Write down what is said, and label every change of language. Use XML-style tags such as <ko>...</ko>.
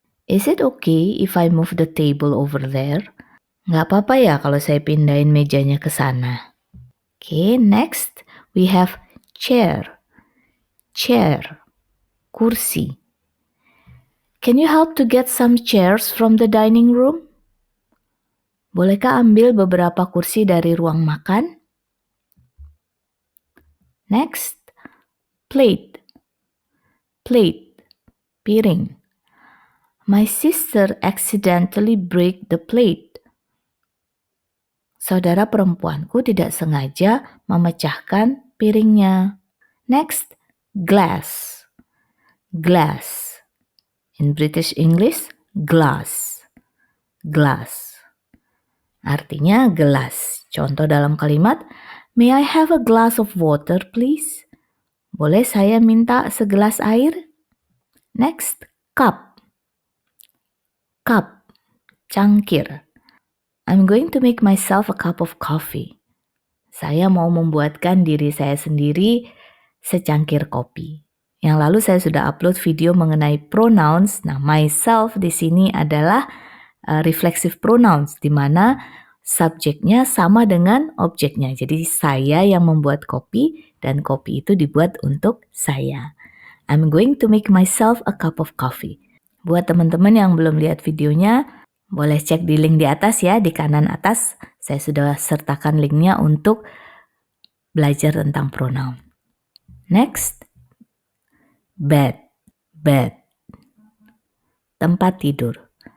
<en>Is it okay if I move the table over there?</en> <id>Nggak apa-apa ya kalau saya pindahin mejanya ke sana.</id> <en>Okay, next we have chair. Chair, kursi. Can you help to get some chairs from the dining room?</en> <id>Bolehkah ambil beberapa kursi dari ruang makan?</id> <en>Next, plate. Plate, piring. My sister accidentally break the plate.</en> <id>Saudara perempuanku tidak sengaja memecahkan piringnya.</id> <en>Next, glass. Glass. In British English, glass.</en> <id>Glass. Artinya gelas. Contoh dalam kalimat,</id> <en>may I have a glass of water, please?</en> <id>Boleh saya minta segelas air?</id> <en>Next, cup. Cup, cangkir. I'm going to make myself a cup of coffee.</en> <id>Saya mau membuatkan diri saya sendiri secangkir kopi. Yang lalu saya sudah upload video mengenai pronouns. Nah, myself di sini adalah reflexive pronouns, di mana subjeknya sama dengan objeknya. Jadi saya yang membuat kopi dan kopi itu dibuat untuk saya.</id> <en>I'm going to make myself a cup of coffee.</en> <id>Buat teman-teman yang belum lihat videonya, boleh cek di link di atas ya, di kanan atas. Saya sudah sertakan linknya untuk belajar tentang pronoun.</id> <en>Next, bed. Bed, tempat tidur.</en>